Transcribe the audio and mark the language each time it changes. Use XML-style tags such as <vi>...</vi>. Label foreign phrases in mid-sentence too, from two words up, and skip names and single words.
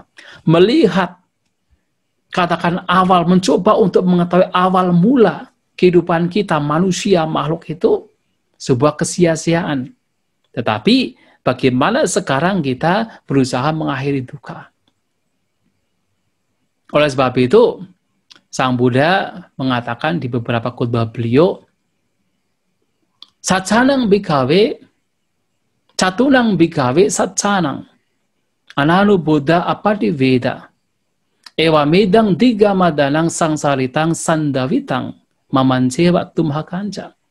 <id>Melihat, katakan awal, mencoba untuk mengetahui awal mula kehidupan kita, manusia, makhluk itu sebuah kesia-siaan. Tetapi bagaimana sekarang kita berusaha mengakhiri duka. Oleh sebab itu, Sang Buddha mengatakan di beberapa khotbah beliau,</id> <pi>Sacanang bikawe, catunang bikawe sacanang, ananu Buddha apati veda, ewa medang tiga madanang sangsaritang sandavitang, mamancewa tumhakanca.</pi>